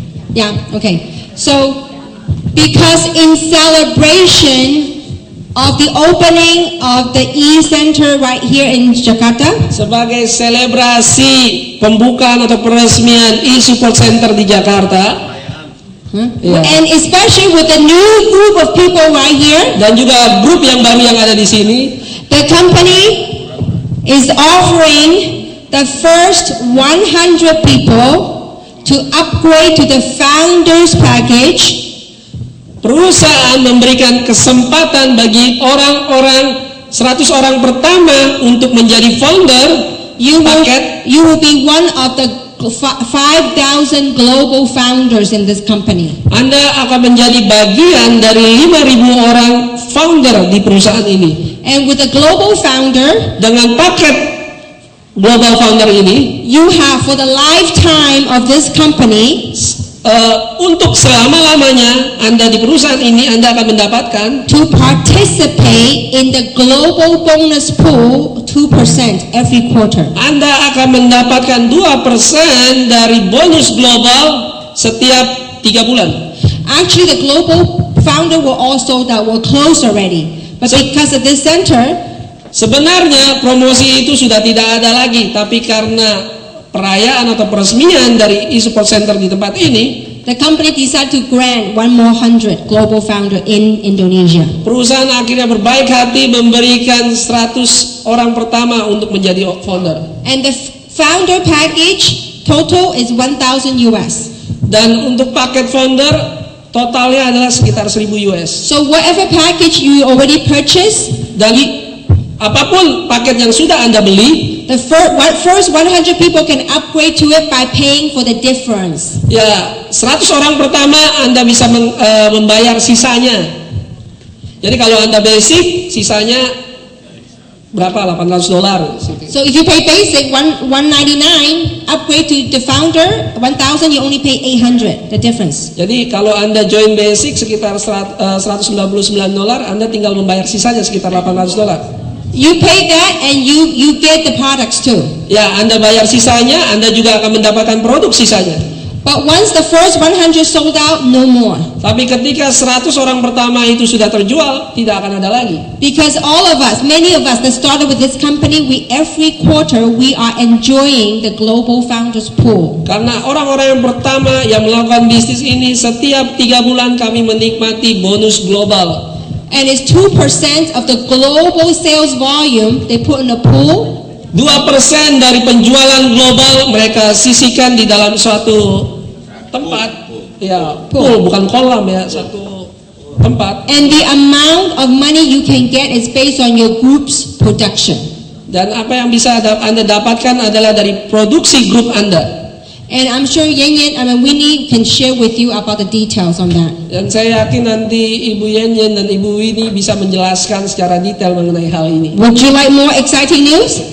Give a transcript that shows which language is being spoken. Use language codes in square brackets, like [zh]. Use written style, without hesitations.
[en] Yeah, okay. So, because in celebration of the opening of the e-center right here in Jakarta, [id] Sebagai selebrasi pembukaan atau peresmian e-support center di Jakarta, ya, [en] and especially with the new group of people right here, [id] dan juga grup yang baru yang ada di sini, [en] the company is offering the first 100 people to upgrade to the founders package. [id] perusahaan memberikan kesempatan bagi orang-orang 100 orang pertama untuk menjadi founder paket. [en] You will be one of the 5,000 global founders in this company. [id] Anda akan menjadi bagian dari 5.000 orang founder di perusahaan ini. [en] And with the global founder, [id] Dengan paket global founder ini, [en] you have for the lifetime of this company [id] untuk selama-lamanya Anda di perusahaan ini, Anda akan mendapatkan [en] to participate in the global bonus pool 2% every quarter. [id] Anda akan mendapatkan 2% dari bonus global setiap 3 bulan. [en] Actually, the global founder that will close already. But because of this center, [id] Sebenarnya promosi itu sudah tidak ada lagi, tapi karena perayaan atau peresmian dari e-support center di tempat ini, [en] the company decided to grant 100 global founder in Indonesia. [id] perusahaan akhirnya berbaik hati memberikan 100 orang pertama untuk menjadi founder. [en] And the founder package total is 1,000 US. [id] Dan untuk paket founder totalnya adalah sekitar 1.000 US. [en] So whatever package you already purchased, [id] Dan apapun paket yang sudah Anda beli, [en] the first 100 people can upgrade to it by paying for the difference. [id] ya 100 orang pertama Anda bisa membayar sisanya. Jadi kalau Anda basic, sisanya berapa? [en] $800. So if you pay basic 199, upgrade to the founder 1,000, you only pay 800. The difference. [id] Jadi kalau Anda join basic sekitar $199, Anda tinggal membayar sisanya sekitar $800. [en] You pay that and you get the products too. [id] Ya, Anda bayar sisanya, Anda juga akan mendapatkan produk sisanya. [en] But once the first 100 sold out, no more. [id] Tapi ketika 100 orang pertama itu sudah terjual, tidak akan ada lagi. [en] Because all of us, many of us that started with this company, every quarter we are enjoying the global founders pool. [id] Karena orang-orang yang pertama yang melakukan bisnis ini, setiap 3 bulan kami menikmati bonus global. [en] And it's 2% of the global sales volume they put in the pool. [id] 2% dari penjualan global mereka sisihkan di dalam suatu tempat, ya pool, bukan kolam ya, satu tempat. [en] And the amount of money you can get is based on your group's production. [id] Dan apa yang bisa Anda dapatkan adalah dari produksi grup Anda. [en] And I'm sure Winnie can share with you about the details on that. [id] Dan saya yakin nanti Ibu Yen dan Ibu Winnie bisa menjelaskan secara detail mengenai hal ini. [en] Would you like more exciting news?